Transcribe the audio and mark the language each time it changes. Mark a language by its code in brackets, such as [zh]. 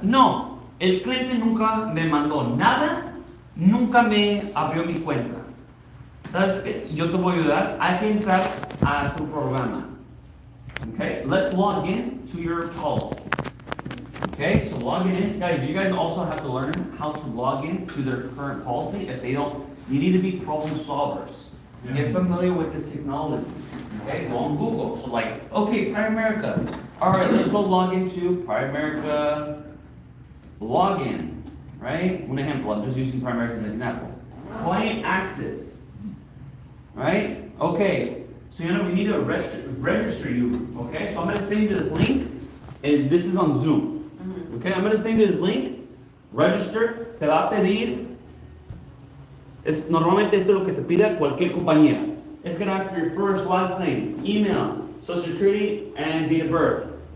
[es] No, el cliente nunca me mandó nada, nunca me abrió mi cuenta. ¿Sabes qué? Yo te voy a ayudar. Hay que entrar a tu programa. [en] Okay, let's log in to your policy. Okay, so logging in, guys. You guys also have to learn how to log in to their current policy. If they don't, you need to be problem solvers. Yeah. Get familiar with the technology. Okay, go on Google. So like, okay, Primerica. All right, let's go log into Primerica login. Right? [es] Un ejemplo. [en] I'm just using Primerica as an example. Client access. Right? Okay. So we need to register you. Okay, so I'm gonna send you this link, and this is on Zoom. Okay, I'm gonna send you this link. Register. [es] Te va a pedir. Normalmente eso es lo que te pide cualquier compañía. [en] It's gonna ask for your first, last name, email, social security, and date of birth.